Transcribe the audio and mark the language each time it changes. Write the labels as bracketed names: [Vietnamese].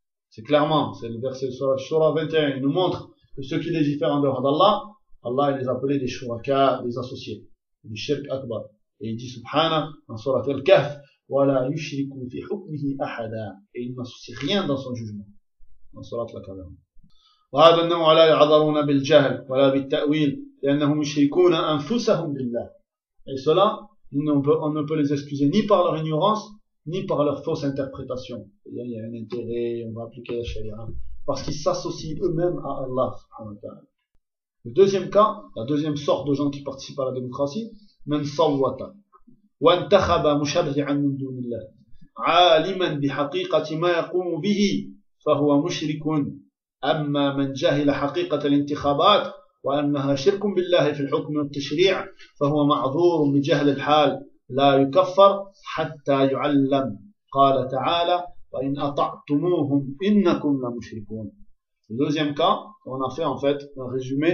[French] C'est clairement, c'est le verset de Surah 21, il nous montre que ceux qui légifèrent en dehors d'Allah, Allah il les appelait des shuraka, des associés, du shirk akbar. Et il dit subhana dans Surah Al-Kahf, [Arabic] وَلَا يُشْرِكُوا فِي حُكْمِهِ أَحَدًا, [French] et il n'associe rien dans son jugement, dans Surah Al-Kahf. [Arabic] وهذا النوع لا يعذرون بالجهل ولا بالتأويل لأنهم يشركون أنفسهم بالله. [French] Et cela, on ne peut les excuser ni par leur ignorance ni par leur fausse interprétation. Il y a un intérêt, on va appliquer la charia, parce qu'ils s'associent eux-mêmes à Allah subhanahu wa ta'ala. Le deuxième cas, la deuxième sorte de gens qui participent à la démocratie, [Arabic] من صوت وانتخب مشرعا من دون الله عالما بحقيقة ما يقوم به فهو مشرك. أما من جهل حقيقة الانتخابات وأنها شرك بالله في الحكم والتشريع فهو معذور بجهل الحال لا يكفر حتى يعلم قال تعالى وإن أطعتموهم إنكم لمشركون. [French] Le deuxième cas, on a fait en fait un résumé de beaucoup de ceux qui ont écrit parmi les contemporains sur la question.